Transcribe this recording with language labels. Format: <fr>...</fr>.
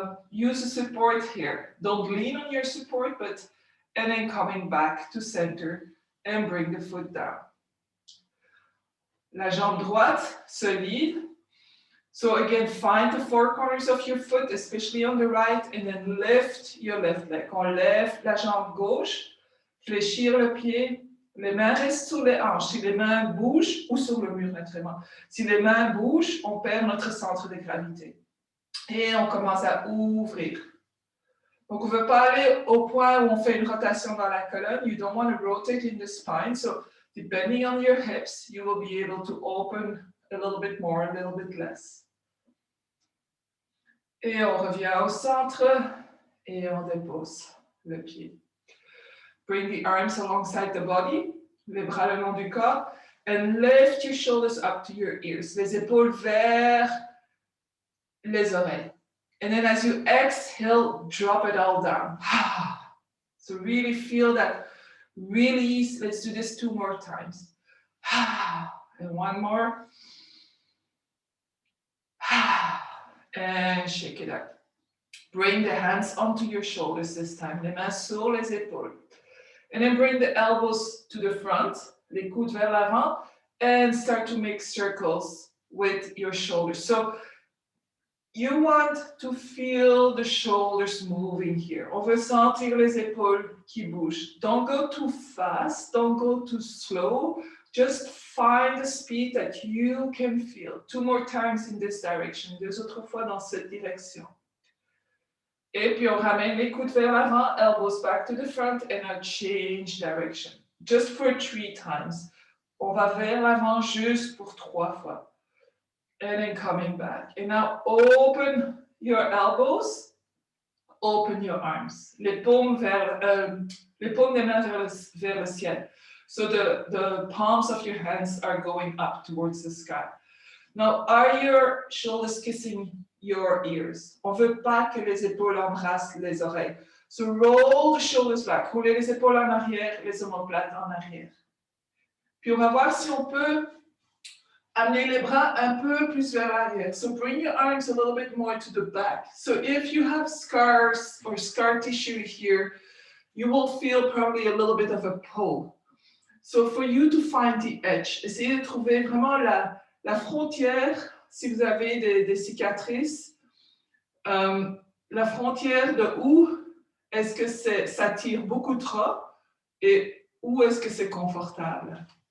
<en>use a support here. Don't lean on your support, and then coming back to center and bring the foot down.</en> <fr>La jambe droite, solide.</fr> <en>So again, find the four corners of your foot, especially on the right, and then lift your left leg.</en> <fr>On lève la jambe gauche, fléchir le pied, les mains restent sur les hanches. Si les mains bougent, ou sur le mur naturellement, si les mains bougent, on perd notre centre de gravité. Et on commence à ouvrir. Donc, on ne veut pas aller au point où on fait une rotation dans la colonne.</fr> <en>You don't want to rotate in the spine. So, depending on your hips, you will be able to open a little bit more, a little bit less.</en> <fr>Et on revient au centre et on dépose le pied.</fr> <en>Bring the arms alongside the body,</en> <fr>les bras le long du corps,</fr> <en>and lift your shoulders up to your ears.</en> <fr>Les épaules vers les oreilles.</fr> <en>And then as you exhale, drop it all down. So really feel that release. Let's do this 2 more times. And 1 more. And shake it up. Bring the hands onto your shoulders this time.</en> <fr>Les mains sur les épaules.</fr> <en>And then bring the elbows to the front,</en> <fr>les coudes vers l'avant,</fr> <en>and start to make circles with your shoulders. So you want to feel the shoulders moving here.</en> <fr>On veut sentir les épaules qui bougent.</fr> <en>Don't go too fast, don't go too slow. Just find the speed that you can feel. 2 more times in this direction.</en> <fr>2 autres fois dans cette direction. Et puis on ramène les coudes vers l'avant,</fr> <en>elbows back to the front, and now change direction. Just for 3 times.</en> <fr>On va vers l'avant juste pour 3 fois.</fr> <en>And then coming back. And now open your elbows, open your arms.</en> <fr>Les paumes des mains vers le ciel.</fr> <en>So the palms of your hands are going up towards the sky. Now, are your shoulders kissing your ears?</en> <fr>On ne veut pas que les épaules embrassent les oreilles.</fr> <en>So roll the shoulders back.</en> <fr>Roulez les épaules en arrière, les omoplates en arrière. Puis on va voir si on peut amener les bras un peu plus vers l'arrière.</fr> <en>So bring your arms a little bit more to the back. So if you have scars or scar tissue here, you will feel probably a little bit of a pull. So for you to find the edge,</en> <fr>essayez de trouver vraiment la frontière, si vous avez des cicatrices, la frontière de où est-ce que ça tire beaucoup trop et où est-ce que c'est confortable.</fr>